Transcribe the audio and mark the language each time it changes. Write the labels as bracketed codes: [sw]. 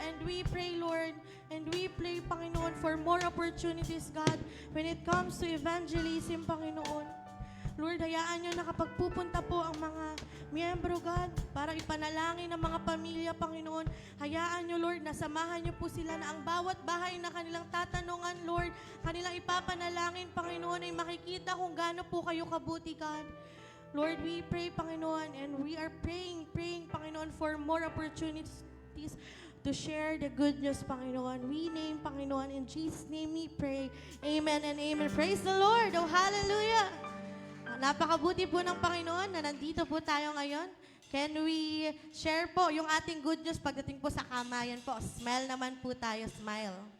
[en] And we pray, Lord, and we pray, Panginoon, for more opportunities, God, when it comes to evangelism, Panginoon. [tl] Lord, hayaan nyo na kapag pupunta po ang mga miyembro, God, para ipanalangin ang mga pamilya, Panginoon, hayaan nyo, Lord, nasamahan nyo po sila na ang bawat bahay na kanilang tatanungan, Lord, kanilang ipapanalangin, Panginoon, ay makikita kung gaano po kayo kabuti, God. [en] Lord, we pray, Panginoon, and we are praying, Panginoon, for more opportunities to share the good news, Panginoon. We name, Panginoon, in Jesus' name we pray. Amen and amen. Praise the Lord. Oh, hallelujah. [tl] Napakabuti po ng Panginoon na nandito po tayo ngayon. [en] Can we share [tl] po yung ating good news pagdating po sa kamayan po? Smile naman po tayo, smile.